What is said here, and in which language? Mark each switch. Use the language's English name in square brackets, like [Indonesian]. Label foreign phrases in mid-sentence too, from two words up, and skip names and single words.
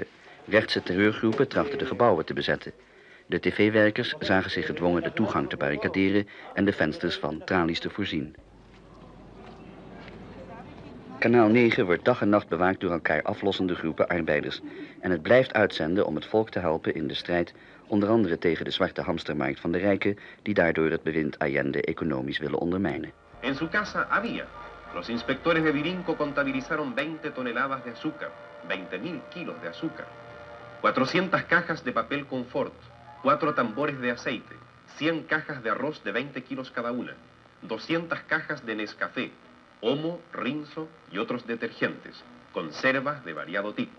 [Dutch] Rechtse terreurgroepen trachten de gebouwen te bezetten. De tv-werkers zagen zich gedwongen de toegang te barricaderen en de vensters van tralies te voorzien. Kanaal 9 wordt dag en nacht bewaakt door elkaar aflossende groepen arbeiders. En het blijft uitzenden om het volk te helpen in de strijd, onder andere tegen de zwarte hamstermarkt van de rijken, die daardoor het bewind Allende economisch willen ondermijnen. [Spanish] En su casa había. Los inspectores de Virinco contabilizaron 20 toneladas de azúcar, 20.000 kilos de azúcar, 400 cajas de papel confort, 4 tambores de aceite, 100 cajas de arroz de 20 kilos cada una, 200 cajas de Nescafé, Omo, Rinzo y otros detergentes, conservas de variado tipo.